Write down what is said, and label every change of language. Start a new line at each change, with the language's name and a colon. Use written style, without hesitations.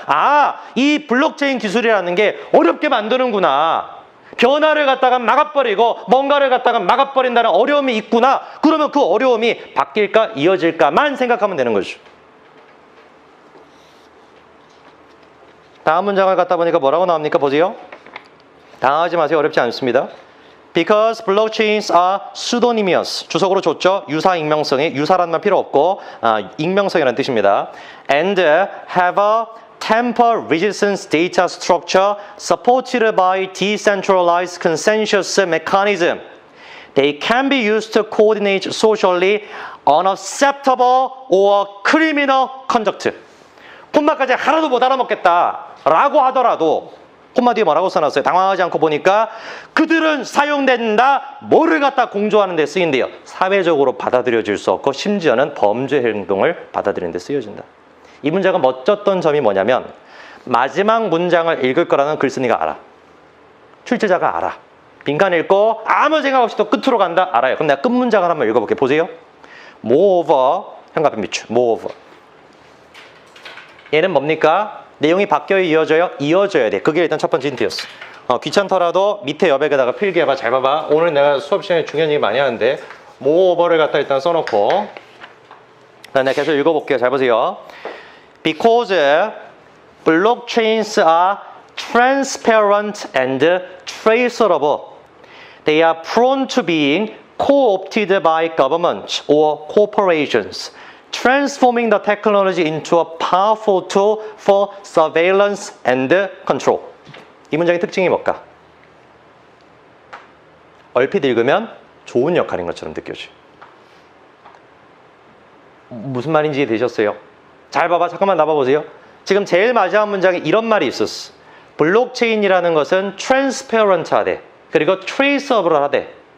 Korean: 아, 이 블록체인 기술이라는 게 어렵게 만드는구나. 변화를 갖다가 막아버리고 뭔가를 갖다가 막아버린다는 어려움이 있구나. 그러면 그 어려움이 바뀔까 이어질까만 생각하면 되는 거죠. 다음 문장을 갖다 보니까 뭐라고 나옵니까? 보세요. 당황하지 마세요. 어렵지 않습니다.
English: Because blockchains are pseudonymous.
Korean: 주석으로 줬죠. 유사 익명성이. 유사란 말 필요 없고 익명성이라는 뜻입니다.
English: And have a tamper-resistant data structure supported by decentralized consensus mechanism. They can be used to coordinate socially unacceptable or criminal conduct.
Korean: 콤마까지 하나도 못 알아먹겠다 라고 하더라도 콤마 뒤에 뭐라고 써놨어요? 당황하지 않고 보니까 그들은 사용된다. 뭐를 갖다 공조하는 데 쓰인대요. 사회적으로 받아들여질 수 없고 심지어는 범죄 행동을 받아들이는 데 쓰여진다. 이 문제가 멋졌던 점이 뭐냐면 마지막 문장을 읽을 거라는 글쓴이가 알아. 출제자가 알아. 빈칸 읽고 아무 생각 없이 또 끝으로 간다? 알아요. 그럼 내가 끝 문장을 한번 읽어볼게요. 보세요. Moreover, 현관앞에 밑줄. Moreover. 얘는 뭡니까? 내용이 바뀌어 이어져요? 이어져야 돼. 그게 일단 첫 번째 힌트였어. 귀찮더라도 밑에 여백에다가 필기해봐. 잘 봐봐. 오늘 내가 수업 시간에 중요한 얘기 많이 하는데 Moreover를 갖다 일단 써놓고 내가 계속 읽어볼게요. 잘 보세요.
English: Because blockchains are transparent and traceable, they are prone to being co-opted by governments or corporations, transforming the technology into a powerful tool for surveillance and control.
Korean: 이 문장의 특징이 뭘까? 얼핏 읽으면 좋은 역할인 것처럼 느껴져요. 무슨 말인지 이해되셨어요? 잘 봐봐. 잠깐만 나봐보세요. 지금 제일 마지막 문장에 이런 말이 있었어. 블록체인이라는 것은 transparent하대. 그리고 traceable하대.